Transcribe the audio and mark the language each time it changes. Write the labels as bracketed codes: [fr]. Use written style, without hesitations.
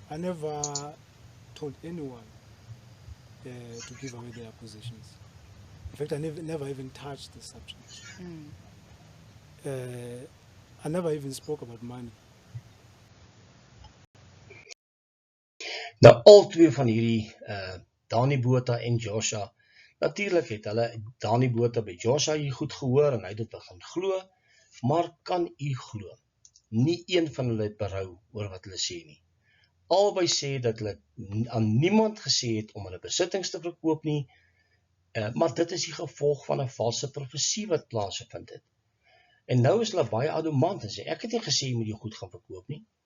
[en] I never told anyone to give away their possessions. In fact, I never even touched the subject. I never even spoke about money. [af] Nou, al twee van hierdie, Dani Botha en Joshua, natuurlijk het hulle Dani Botha by Joshua hier goed gehoor en hy het dit begin glo, maar kan u glo? Nie een van hulle het berou oor wat hulle sê nie. Albei sê dat hulle aan niemand gesê het om hulle besittings te verkoop nie, maar dit is die gevolg van 'n valse profesie wat plaasgevind het. En nou is hulle baie adamant en sê, ek het nie gesê jy moet jou goed gaan verkoop nie.